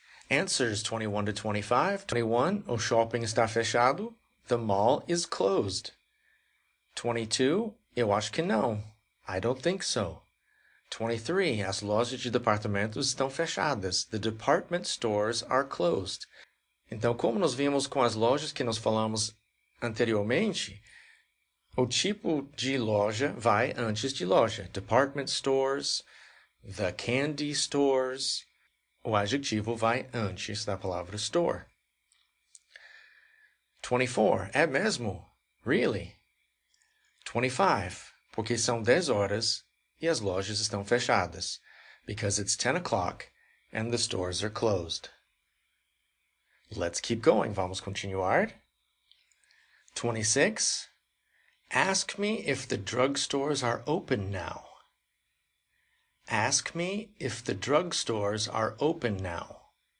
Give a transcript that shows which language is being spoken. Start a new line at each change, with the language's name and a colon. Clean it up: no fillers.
English: Answers 21 to 25.
Portuguese: 21. O shopping está fechado.
English: The mall is closed. 22.
Portuguese: Eu acho que não.
English: I don't think so. 23.
Portuguese: As lojas de departamentos estão fechadas.
English: The department stores are closed.
Portuguese: Então, como nós vimos com as lojas que nós falamos anteriormente, o tipo de loja vai antes de loja.
English: Department stores, the candy stores.
Portuguese: O adjetivo vai antes da palavra store. 24. É mesmo?
English: Really?
Portuguese: 25. Porque são 10 horas e as lojas estão fechadas.
English: Because it's 10 o'clock and the stores are closed. Let's keep going.
Portuguese: Vamos continuar.
English: 26. Ask me if the drugstores are open now. Ask me if the drugstores are open now.